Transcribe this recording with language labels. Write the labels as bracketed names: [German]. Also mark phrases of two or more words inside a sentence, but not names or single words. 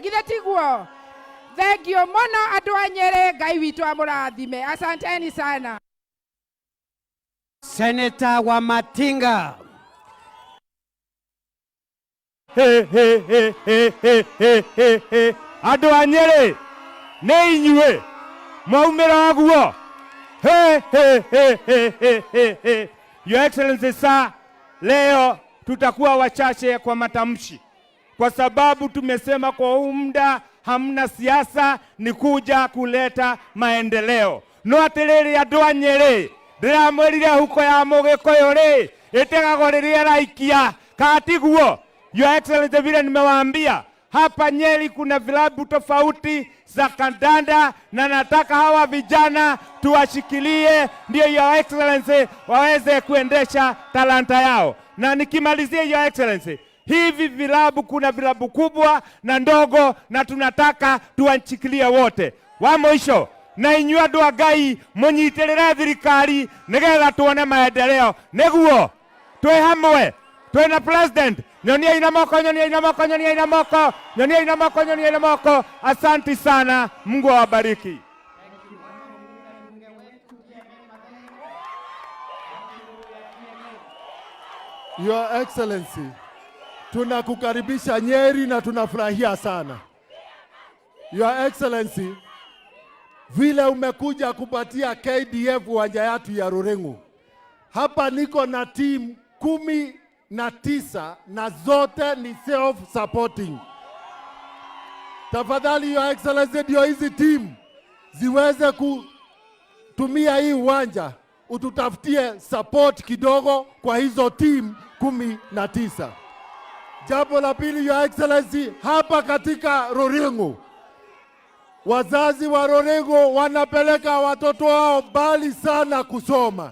[Kikuyu] Githe tiguo. [English] Thank you [Kikuyu] muno andu a Nyeri, Ngai witu amurathime. [Swahili] Asanteni sana. Senator wa Matinga. [Kikuyu] Andũ a Nyeri nĩ inyuĩ mwaumĩra guo. [English] Your Excellency sir, [Swahili] leo tutakuwa wachache kwa matamshi kwa sababu tumesema kwa muda hamna siasa, ni kuja kuleta maendeleo. [Kikuyu] No atiriri andũ a Nyeri ndiramwirire huko ya Mũgĩkũyũ ri itegagwo rĩrĩa raikia katiguo. [English] Your Excellency, [Kikuyu] vile nimewaambia hapa Nyeri kuna vilabu tofauti za kandanda na nataka hawa vijana tuwashikilie, ndio [English] Your Excellency [Kikuyu] waweze kuendesha talanta yao. Na nikimalizia [English] Your Excellency, [Kikuyu] hivi vilabu kuna vilabu kubwa na ndogo na tunataka tuwashikilie wote. Wa mwisho na inyuĩ andũ a Ngai mũnyitĩrĩre thirikari nĩgetha tuone maendeleo. Nĩguo twĩ hamwe, twĩna president. Nyoniai na moko, nyoniai na moko, nyoniai na moko, nyoniai na moko, nyoniai na moko. [Swahili] Asante sana, Mungu awabariki. [English] Your Excellency, [Swahili] tunakukaribisha Nyeri na tunafurahia sana. [English] Your Excellency, [Swahili] vile umekuja kupatia KDF uwanja yetu ya Rurengu. Hapa niko na team 19 na zote ni self-supporting. Tafadhali [English] Your Excellency, [Swahili] ndio hizi team ziweze kutumia hii uwanja, ututafutie support kidogo kwa hizo team 19. Jambo la pili [English] Your Excellency, [Swahili] hapa katika Rurengu, wazazi wa Rurengu wanapeleka watoto wao mbali sana kusoma.